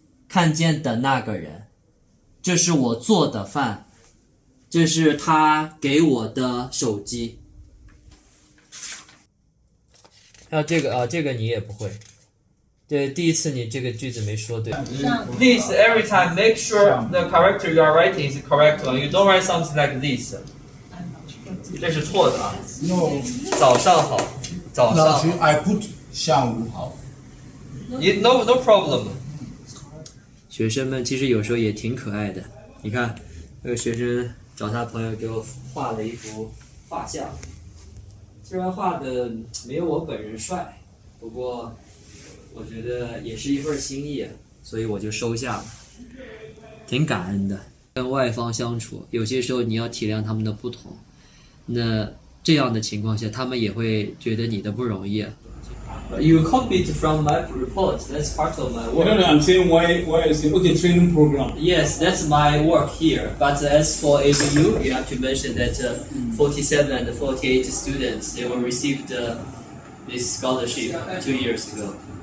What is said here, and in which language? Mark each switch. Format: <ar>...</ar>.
<zh>看见的那个人，这是我做的饭，这是他给我的手机。还有这个啊，这个你也不会。对，第一次你这个句子没说对。</zh> <en>Please every time make sure the character you are writing is the correct one. You don't write something like this.</en> <zh>这是错的啊。</zh> <en>No.</en> <zh>早上好，早上好。</zh> <en>I put</en> <zh>下午好。</zh> <en>No problem.</en> <zh>学生们其实有时候也挺可爱的。你看，那个学生找他朋友给我画了一幅画像，虽然画的没有我本人帅，不过我觉得也是一份心意，所以我就收下了，挺感恩的。跟外方相处，有些时候你要体谅他们的不同，那这样的情况下，他们也会觉得你的不容易。</zh> <en>You copied from my report. That's part of my work. No, I'm saying why I say okay training program. Yes, that's my work here. But as for ABU, you have to mention that 47 and 48 students they will receive this scholarship 2 years ago.</en>